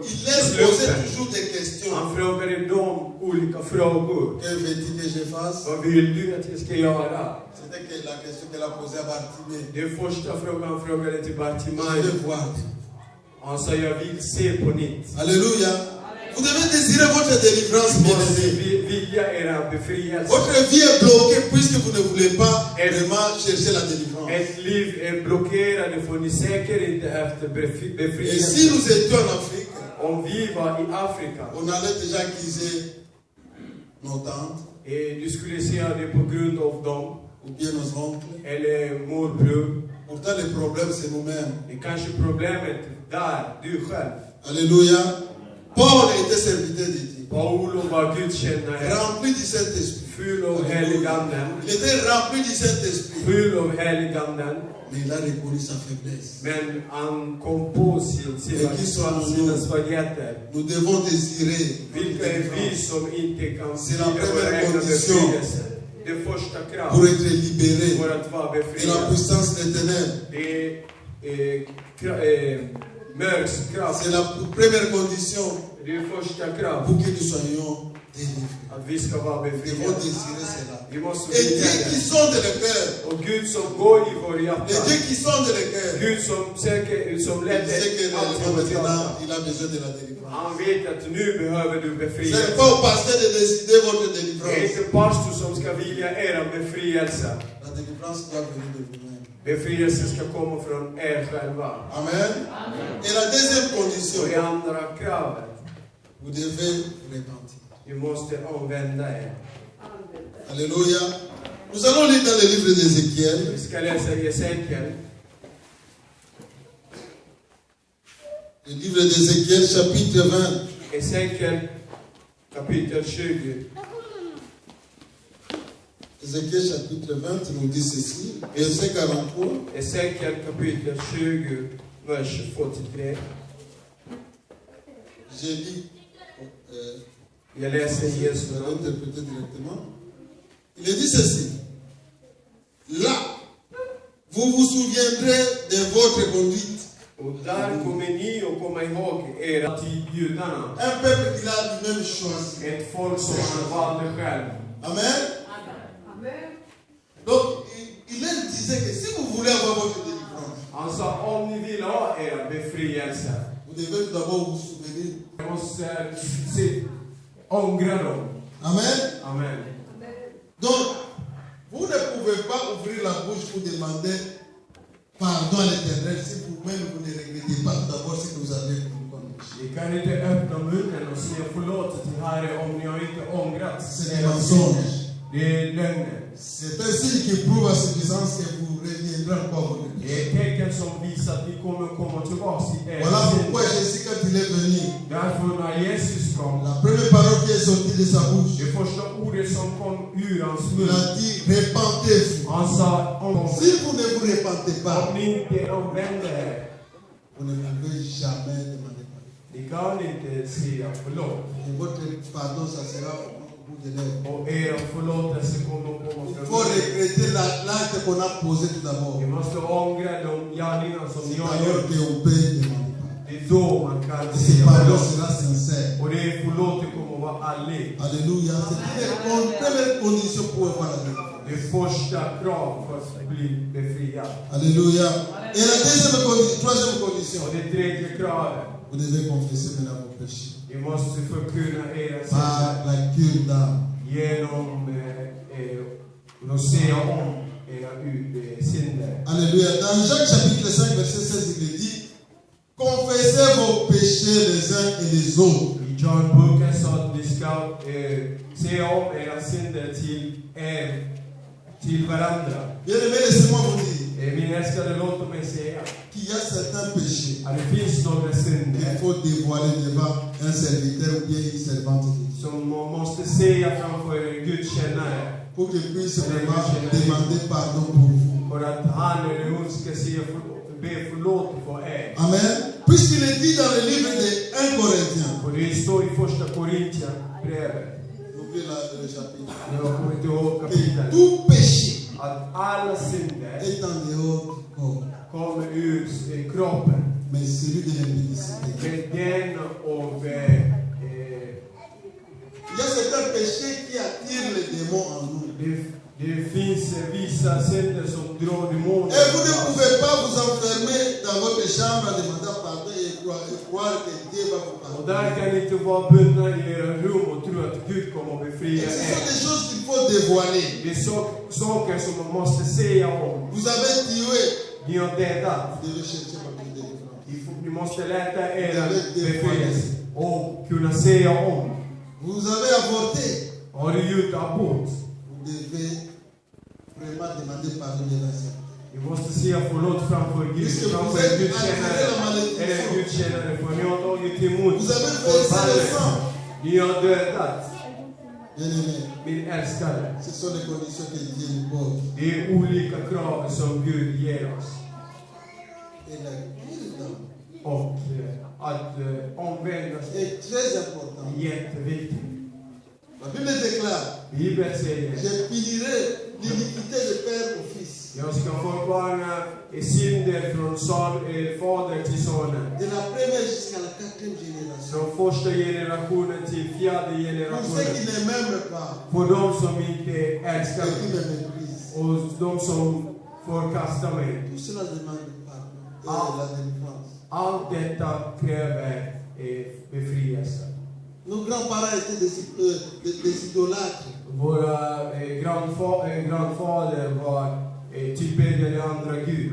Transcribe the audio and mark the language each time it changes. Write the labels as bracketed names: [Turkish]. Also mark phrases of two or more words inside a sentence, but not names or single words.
[French] Il laisse poser [Swedish] Slumpen. [French] toujours des questions. [Swedish] Han frågade dem olika frågor. [French] Que veux-tu que je fasse? [Swedish] Vad vill du att jag ska göra? [French] C'était que la question qu'elle a posée à Bartimée. [Swedish] Den första frågan han frågade till [French] Je Bartimaeus. veux voir. [Swedish] Han sa, jag vill se på nytt. [French] Alléluia. Vous devez désirer votre délivrance, [Swedish] Du [French] bien [Swedish] måste [French] aimé. [Swedish] vilja era befrielse. [French] Votre vie est bloquée puisque vous ne voulez pas vraiment chercher la délivrance. [Swedish] Ett liv är blockerat för ni säkert inte efter [French] Et [Swedish] befrielse. [French] si nous étions en Afrique, [Swedish] Om vi var i Afrika, [French] on allait déjà accuser nos tantes [Swedish] du skulle se det på grund av dem, [French] ou bien nos oncles. [Swedish] eller morbror. [French] Pourtant, le problème, c'est nous-mêmes. [Swedish] Det är kanske problemet där, du själv. [French] Alléluia. Paul était serviteur de Dieu, [Swedish] Paulo var gudstjänare, [French] rempli du Saint-Esprit. [Swedish] full av heliganden. [French] Il était rempli du Saint-Esprit, [Swedish] Full av heliganden. [French] mais il a reconnu sa faiblesse. [Swedish] Men han kom på sina svagheter. [French] Nous devons désirer [Swedish] Vilka är vi som inte kan [French] C'est la [Swedish] vilja vår [French] première [Swedish] egna [French] condition. [Swedish] befrielse? Det första [French] pour [Swedish] kravet [French] être libérés [Swedish] för att vara [French] de la [Swedish] befriad. [French] puissance des ténèbres. [Swedish] Det är mörks krav. [French] C'est la première condition [Swedish] Det är första krav. [French] pour que nous soyons délivrés. [Swedish] Att vi ska vara [French] Nous devons [Swedish] befriade. [French] désirer cela. [Swedish] Vi måste [French] Et [Swedish] vilja [French] Dieu qui [Swedish] det. [French] sonde le cœur, [Swedish] Och Gud som går i vår [French] le [Swedish] hjärta. [French] Dieu qui sonde le cœur, [Swedish] Gud som säkert, som [French] il [Swedish] ledde [French] sait que [Swedish] allt i vårt hjärta. [French] maintenant il a besoin de la délivrance. [Swedish] Han vet att nu behöver du [French] Ce n'est [Swedish] befrielse. [French] pas au pasteur de décider votre [Swedish] Det är [French] délivrance. [Swedish] inte pastor som ska vilja era befrielse. [French] La délivrance doit venir de vous-même. [Swedish] Befrielse ska komma från er själva. [French] Amen. Et la deuxième condition, [Swedish] Och det andra kravet, [French] vous devez vous repentir. [Swedish] ni måste omvända er. [French] Alléluia. Nous allons lire dans le livre d'Ézéchiel, [Swedish] Vi ska läsa Jesekiel. [French] le livre d'Ézéchiel, chapitre 20. [Swedish] Jesekiel kapitel 20. [French] Ézéchiel chapitre 20 nous dit ceci, verset 43. [Swedish] Jesekiel kapitel 20, vers 43. [French] J'ai lu, [Swedish] Jag läser [French] je [Swedish] Jesu [French] vais [Swedish] namn. [French] interpréter directement. Il est dit ceci. Là, vous vous souviendrez de votre conduite. [Swedish] Och där kommer ni att komma ihåg era till judarna. [French] Un peuple qu'il a lui-même choisi. [Swedish] Ett folk som han valde själv. [French] Amen. Donc, il disait que si vous voulez avoir votre délivrance, [Swedish] Han sa, om ni vill ha era befrielse, [French] vous devez tout d'abord vous souvenir. [Swedish] ni måste ångra dem. [French] Amen. Amen. Donc, vous ne pouvez pas ouvrir la bouche pour demander pardon à l'Éternel si vous-même vous ne regrettez pas tout d'abord ce que vous avez commis. [Swedish] Ni kan inte öppna munnen och säga förlåt till Herre om ni har inte ångrat. [French] C'est des mensonges. [Swedish] Det är lögner. [French] C'est un signe qui prouve à suffisance que vous reviendrez encore. [Swedish] Det är ett tecken tecken som visar att vi kommer komma tillbaka till [French] Voilà pourquoi Jésus, quand il est venu, [Swedish] Därför när Jesus kom, [French] la première parole qui est sortie de sa bouche, [Swedish] det första ordet som kom ur hans [French] il [Swedish] mun, [French] a dit repentez-vous. [Swedish] han sa [French] Si vous ne vous repentez pas, [Swedish] om ni inte omvänder er, [French] vous ne pouvez jamais demander pardon. [Swedish] ni kan inte säga förlåt. [French] Et votre pardon, ça sera au bout de l'œuvre. [Swedish] Och er förlåtelse kommer att komma [French] Il [Swedish] från [French] faut [Swedish] Gud. [French] regretter l'acte qu'on a posé tout d'abord. [Swedish] Ni måste ångra de gärningar som ni [French] C'est [Swedish] har [French] alors [Swedish] gjort. [French] qu'on peut demander pardon. [Swedish] Det är då man kan [French] Et ce [Swedish] säga [French] pardon [Swedish] förlåt. [French] sera sincère. [Swedish] Och det förlåtet kommer att vara ärligt. [French] Alléluia. C'est une première condition pour avoir la vie. [Swedish] Det är första krav för att bli befriad. [French] Alléluia. Et la deuxième condition, troisième condition, [Swedish] Och det tredje kravet, [French] vous devez confesser maintenant vos péchés. [Swedish] ni måste förkunna era synder [French] Par la cure d'âme. [Swedish] genom att säga om era synder. [French] Alléluia. Dans Jacques chapitre 5, verset 16, il est dit, confessez vos péchés les uns et les autres. [Swedish] I John boken sa att vi ska säga om era synder till varandra. [French] Bien aimé, laissez-moi vous dire [Swedish] Min älskade, låt mig säga [French] qu'il y a certains péchés [Swedish] att det finns några synder [French] qu'il faut dévoiler devant un serviteur ou bien une servante de Dieu. [Swedish] som man måste säga framför Guds tjänare [French] Pour qu'il puisse vraiment demander pardon pour vous. [Swedish] för att han eller hon ska be förlåt för er. [French] Amen. Puisqu'il est dit dans le livre de 1 Corinthiens, [Swedish] Och det står i första Korintierbrevet, [French] ouvrez le chapitre, [Swedish] jag kommer inte ihåg [French] que [Swedish] kapitlet, [French] tout péché [Swedish] att alla synder [French] est en dehors du corps, [Swedish] kommer ur kroppen. [French] mais celui de l'impudicité. [Swedish] Men den av [French] Il y a certains péchés qui attirent les démons en nous. [Swedish] det finns vissa synder som drar demoner. [French] Et vous ne pouvez pas vous enfermer dans votre chambre en demandant pardon et croire que Dieu va vous [Swedish] Och [French] pardonner. [Swedish] där kan ni inte vara bundna i era rum och tro att Gud kommer att [French] Et [Swedish] befria [French] ce sont [Swedish] er. [French] des choses qu'il faut dévoiler. [Swedish] Det är saker som man måste säga om. [French] Vous avez tué, [Swedish] Ni har dödat. [French] vous devez chercher votre délivrance. [Swedish] Ni måste leta era befrielse och kunna säga om. [French] Vous avez avorté, [Swedish] Har du gjort abort? [French] vous devez vraiment demander pardon devant ça. [Swedish] Ni måste säga förlåt framför Gud, framför Guds tjänare. Eller Guds tjänare, för ni har tagit emot [French] Vous avez versé le sang. [Swedish] Ni har dödat. [French] Bien aimé, [Swedish] Min älskade. [French] ce sont les conditions que Dieu nous pose. [Swedish] Det är olika krav som Gud ger oss. [French] Et la cure d'âme [Swedish] Och att omvända sig [French] est très important. [Swedish] är jätteviktigt. [French] La Bible déclare, [Swedish] Bibeln säger, [French] je punirai l'iniquité de père au fils, [Swedish] jag ska förbarna synder från fader till sonen. [French] de la première jusqu'à la quatrième génération. [Swedish] Från första generationen till fjärde [French] Pour ceux [Swedish] generationen. [French] qui ne m'aiment pas [Swedish] För de som inte älskar [French] et qui [Swedish] mig [French] me méprisent, [Swedish] och de som förkastar mig. [French] tout cela demande pardon et la délivrance. [Swedish] Allt detta kräver befrielse. [French] Nos grands-parents étaient des idolâtres. [Swedish] Våra grandfader var tillbedjade andra Gud.